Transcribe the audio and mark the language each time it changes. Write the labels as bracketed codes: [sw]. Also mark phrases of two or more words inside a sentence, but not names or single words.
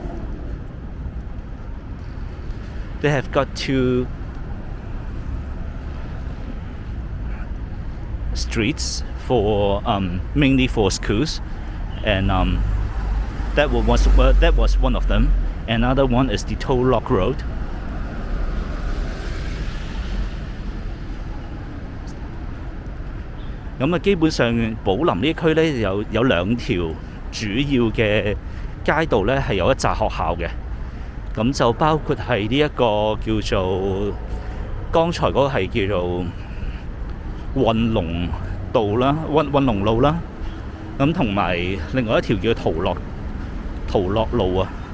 [en] streets for mainly for schools, and that was one of them. Another one is the Toll Lock Road. [yue] 咁啊，基本上寶林呢區咧有兩條主要嘅街道咧係有一紮學校嘅。咁就包括係呢一個叫做剛才嗰個係叫做運龍道啦、運龍路啦，咁同埋另外一條叫陶樂路啊。